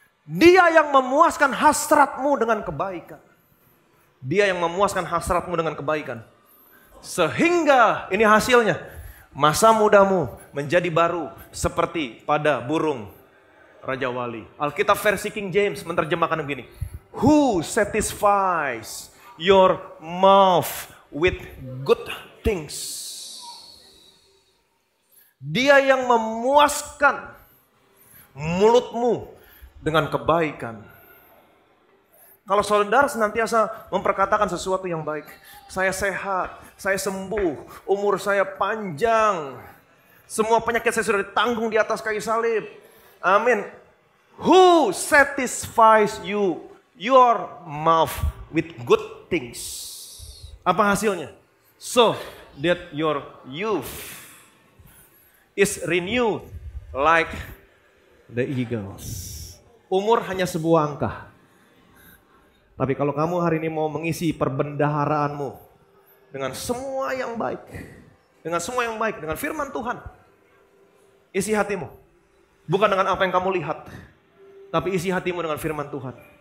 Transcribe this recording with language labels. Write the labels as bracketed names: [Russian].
[Indonesian] Dia yang memuaskan hasratmu dengan kebaikan. Dia yang memuaskan hasratmu dengan kebaikan. Sehingga, ini hasilnya, masa mudamu menjadi baru seperti pada burung Raja Wali. Alkitab versi King James menerjemahkan begini. [English] Who satisfies your mouth with good things. [Indonesian] Dia yang memuaskan mulutmu dengan kebaikan. Kalau saudara senantiasa memperkatakan sesuatu yang baik. Saya sehat, saya sembuh, umur saya panjang. Semua penyakit saya sudah ditanggung di atas kayu salib. Amin. [English] Who satisfies you, your mouth with good things. [Indonesian] Apa hasilnya? [English] So that your youth is renewed like the eagles. [Indonesian] Umur hanya sebuah angka. Tapi kalau kamu hari ini mau mengisi perbendaharaanmu dengan semua yang baik, dengan semua yang baik, dengan firman Tuhan, Isi hatimu. Bukan dengan apa yang kamu lihat. Tapi isi hatimu dengan firman Tuhan.